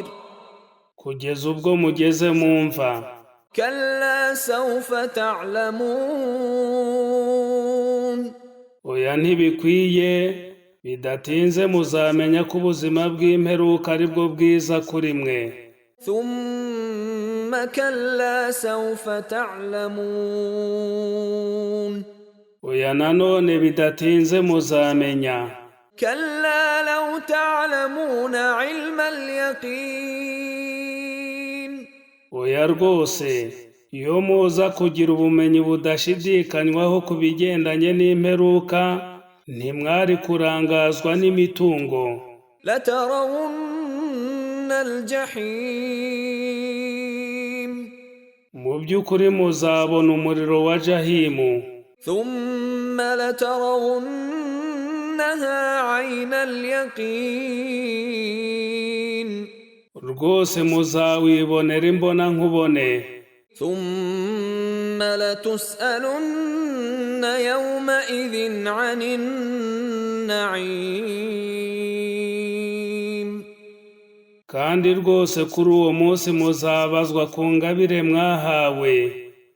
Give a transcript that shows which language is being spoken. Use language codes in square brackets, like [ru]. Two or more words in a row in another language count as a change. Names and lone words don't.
[rw] kugeza ubwo mugeze mu mva. [ar] كلا سوف تعلمون. [rw] Oya ntibikwiye, bidatinze muzamenya ko ubuzima bw'imperuka ari bwo bwiza kuri mwe. [ar] ثم كلا سوف تعلمون. [rw] Oya nanone bidatinze muzamenya. [ar] كلا لو تعلمون علم اليقين. [rw] Oya rwose, iyo muza kugira ubumenyi budashidikanywaho ku bigendanye n'imperuka, ntimwari kurangazwa n'imitungo. [ar] لترون الجحيم. [rw] Mu by'ukuri muzabona umuriro wa Jahimu. [ar] ثم لترونها عين اليقين. [rw] Rwose muzawibonera imbona nkubone. [ar] ثم لتسألن يومئذ عن النعيم. [rw] Kandi rwose kuri uwo munsi muzabazwa ku ngabire mwahawe.